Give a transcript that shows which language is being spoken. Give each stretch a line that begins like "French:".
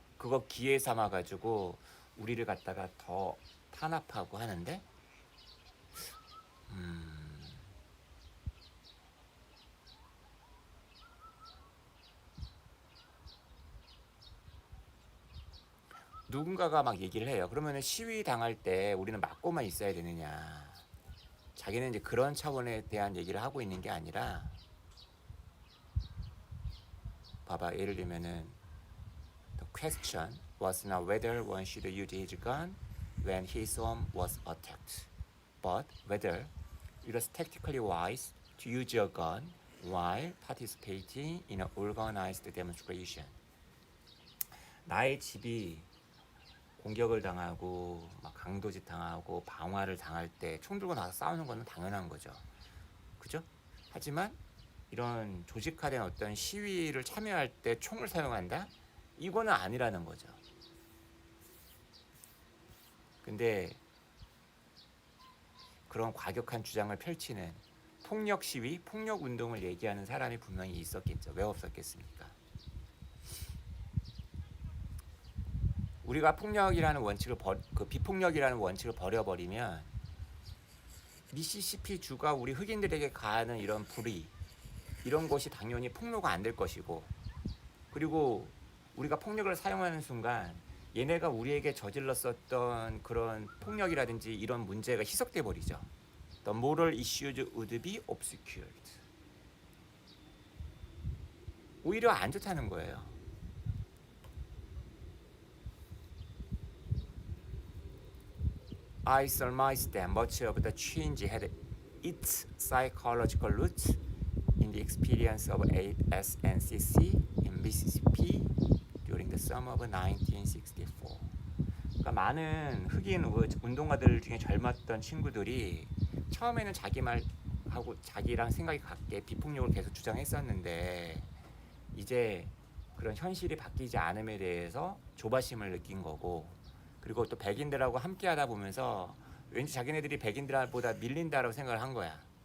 Korean: 그거 기회 삼아 가지고 우리를 갖다가 더 탄압하고 하는데 누군가가 막 얘기를 해요. 그러면은 시위 당할 때 우리는 맞고만 있어야 되느냐? 자기는 이제 그런 차원에 대한 얘기를 하고 있는 게 아니라 봐봐, 예를 들면은
English: the question was not whether one should use his gun when his home was attacked, but whether it was tactically wise to use your gun while participating in an organized demonstration.
Korean: 나의 집이 공격을 당하고 막 강도짓 당하고 방화를 당할 때 총 들고 나서 싸우는 거는 당연한 거죠. 그죠? 하지만 이런 조직화된 어떤 시위를 참여할 때 총을 사용한다? 이거는 아니라는 거죠. 근데 그런 과격한 주장을 펼치는 폭력 시위, 폭력 운동을 얘기하는 사람이 분명히 있었겠죠. 왜 없었겠습니까? 우리가 폭력이라는 원칙을 비폭력이라는 원칙을 버려버리면 미시시피 주가 우리 흑인들에게 가하는 이런 불의, 이런 것이 당연히 폭로가 안 될 것이고, 그리고 우리가 폭력을 사용하는 순간 얘네가 우리에게 저질렀었던 그런 폭력이라든지 이런 문제가 희석돼 버리죠.
English: The moral issues would be obscured.
Korean: 오히려 안 좋다는 거예요.
English: I surmise that much of the change had its psychological roots in the experience of SNCC in Mississippi during the summer of 1964.
Korean: 그러니까 많은 흑인 운동가들 중에 젊었던 친구들이 처음에는 자기 말하고 자기랑 생각이 같게 비폭력을 계속 주장했었는데 이제 그런 현실이 바뀌지 않음에 대해서 조바심을 느낀 거고, 그리고 또 백인들하고 함께 하다 보면서 왠지 자기네들이 백인들보다 밀린다라고 생각을 한 거야.